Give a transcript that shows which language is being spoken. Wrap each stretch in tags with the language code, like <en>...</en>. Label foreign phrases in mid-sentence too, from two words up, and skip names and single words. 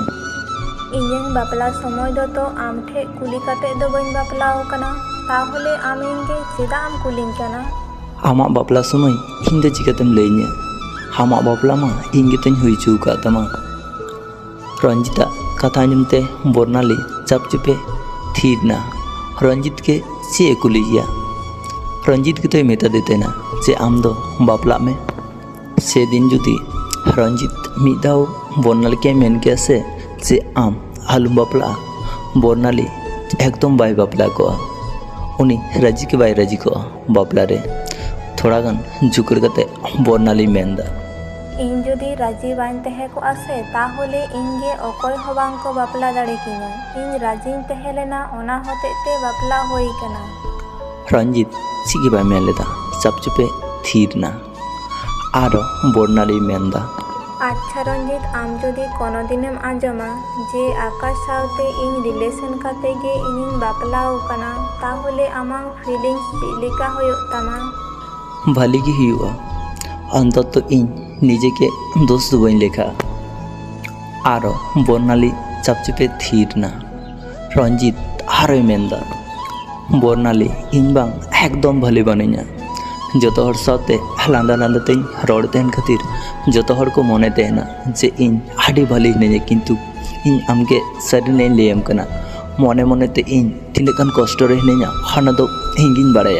<sat>ᱤᱧᱟᱹᱝ ᱵᱟᱯᱞᱟ ᱥᱚᱢᱚᱭ ᱫᱚ ᱛᱚ ᱟᱢ ᱴᱷᱮᱡ ᱠᱩᱞᱤ ᱠᱟᱛᱮ ᱫᱚ ᱵᱟᱹᱧ ᱵᱟᱯᱞᱟᱣ ᱠᱟᱱᱟ ᱛᱟᱦᱚᱞᱮ ᱟᱢ ᱤᱧ ᱜᱮ ᱪᱮᱫᱟᱜ ᱮᱢ ᱠᱩᱞᱤᱧ ᱠᱟᱱᱟ? ᱟᱢᱟᱜ ᱵᱟᱯᱞᱟ ᱥᱚᱢᱚᱭ ᱤᱧ ᱫᱚ ᱪᱤᱠᱟᱹᱛᱮᱢ ᱞᱟᱹᱭᱟᱹᱧᱟ? ᱟᱢᱟᱜ ᱵᱟᱯᱞᱟ ᱢᱟ ᱤᱧ ᱜᱮᱛᱚᱧ ᱦᱩᱭ ᱦᱚᱪᱚ ᱟᱠᱟᱫ ᱛᱟᱢᱟ। রঞ্জিতাᱜ ᱠᱟᱛᱷᱟ ᱟᱸᱡᱚᱢᱛᱮ বর্ণালী চাপচুপে ᱛᱷᱤᱨ ᱱᱟ। রঞ্জিতকে ᱪᱮᱫ ᱮ ᱠᱩᱞᱤᱭᱮᱭᱟ? রঞ্জিত গᱮᱛᱚᱭ ᱢᱮᱛᱟᱫᱮ ᱛᱟᱦᱮᱱᱟ ᱡᱮ ᱟᱢ ᱫᱚ ᱵᱟᱯᱞᱟᱜ ᱢᱮ। সেদিন যদি রঞ্জিত ᱢᱤᱫ ᱫᱷᱟᱣ বর্ণালীকে ᱢᱮᱱ ᱠᱮᱭᱟ ᱥᱮ যে ᱟᱢ ᱟᱞᱚᱢ ᱵᱟᱯᱞᱟᱜᱼᱟ বর্ণালী একদম ᱵᱟᱭ ᱵᱟᱯᱞᱟ ᱠᱚᱜᱼᱟ। উনি রাজি কে বাই রাজি ᱠᱚᱜᱼᱟ ᱵᱟᱯᱞᱟ ᱨᱮ। ᱛᱷᱚᱲᱟ ᱜᱟᱱ ᱡᱩᱠᱲ ᱠᱟᱛᱮ বর্ণালী ᱢᱮᱱᱫᱟ ᱤᱧ ᱡᱩᱫᱤ ᱨᱟজি ᱵᱟᱹᱧ ᱛᱟᱦᱮᱸ ᱠᱚᱜᱼᱟ ᱥᱮ ᱛᱟᱦᱚᱞᱮ ᱤᱧ ᱜᱮ ᱚᱠᱚᱭ ᱦᱚᱸ ᱵᱟᱝ ᱠᱚ ᱵᱟᱯᱞᱟ ᱫᱟᱲᱮ ᱠᱤᱧᱟ। ᱤᱧ ᱨᱟজিᱧ ᱛᱟᱦᱮᱸ ᱞᱮᱱᱟ ᱚᱱᱟ ᱦᱚᱛᱮᱡ ᱛᱮ ᱵᱟᱯᱞᱟ ᱦᱩᱭ ᱠᱟᱱᱟ। রঞ্জিত ᱪᱮᱫ ᱜᱮ ᱵᱟᱭ ᱢᱮᱱ ᱞᱮᱫᱟ ᱪᱟᱯᱪᱩᱯᱮ ᱛᱷᱤᱨ ᱱᱟ। ᱟᱨᱚ ᱵᱚᱨᱱᱟᱞᱤ ᱢᱮᱱᱫᱟ, ᱟᱪᱪᱷᱟ ᱨᱚᱧᱡᱤᱛ, ᱟᱢ ᱡᱩᱫᱤ ᱠᱳᱱᱳ ᱫᱤᱱᱮᱢ ᱟᱸᱡᱚᱢᱟ ᱡᱮ ᱟᱠᱟশ ᱥᱟᱶᱛᱮ ᱤᱧ ᱨᱤᱞᱮᱥᱚᱱ ᱠᱟᱛᱮ ᱜᱮ ᱤᱧᱤᱧ ᱵᱟᱯᱞᱟᱣ ᱟᱠᱟᱱᱟ, ᱛᱟᱦᱚᱞᱮ ᱟᱢᱟᱜ ᱯᱷᱤᱞᱤᱝᱥ ᱪᱮᱫ ᱞᱮᱠᱟ ᱦᱩᱭᱩᱜ ᱛᱟᱢᱟ? ᱵᱷᱟᱹᱞᱤ ᱜᱮ ᱦᱩᱭᱩᱜᱼᱟ, ᱚᱱᱛᱚᱛᱚ ᱤᱧ ᱱᱤᱡᱮকে দোষ ᱫᱚ ᱵᱟᱹᱧ লেখা। আরও বর্ণালী চাপচুপে থির না। রঞ্জিত আরোই মেনদা, বর্ণালী ᱤᱧ ᱵᱟᱝ ᱮᱠᱫᱚᱢ ᱵᱷᱟᱹᱞᱤ ᱵᱟᱹᱱᱩᱧᱟ। ᱡᱚᱛᱚ ᱦᱚᱲ ᱥᱟᱶᱛᱮ ᱞᱟᱸᱫᱟ ᱞᱟᱸᱫᱟ ᱛᱮᱧ ᱨᱚᱲ ᱛᱟᱦᱮᱱ ᱠᱷᱟᱹᱛᱤᱨ ᱡᱚᱛᱚ ᱦᱚᱲ ᱠᱚ ᱢᱚᱱᱮ ᱛᱟᱦᱮᱱᱟ ᱡᱮ ᱤᱧ ᱟᱹᱰᱤ ᱵᱷᱟᱹᱞᱤ ᱦᱤᱱᱟᱹᱧᱟ, ᱠᱤᱱᱛᱩ ᱤᱧ ᱟᱢᱜᱮ ᱥᱟᱹᱨᱤᱱᱟᱜ ᱤᱧ ᱞᱟᱹᱭᱟᱢ ᱠᱟᱱᱟ, ᱢᱚᱱᱮ ᱢᱚᱱᱮᱛᱮ ᱤᱧ ᱛᱤᱱᱟᱹᱜ ᱜᱟᱱ ᱠᱚᱥᱴᱚ ᱨᱮ ᱦᱤᱱᱟᱹᱧᱟ ᱚᱱᱟ ᱫᱚ ᱤᱧᱜᱤᱧ ᱵᱟᱲᱟᱭᱟ।</sat>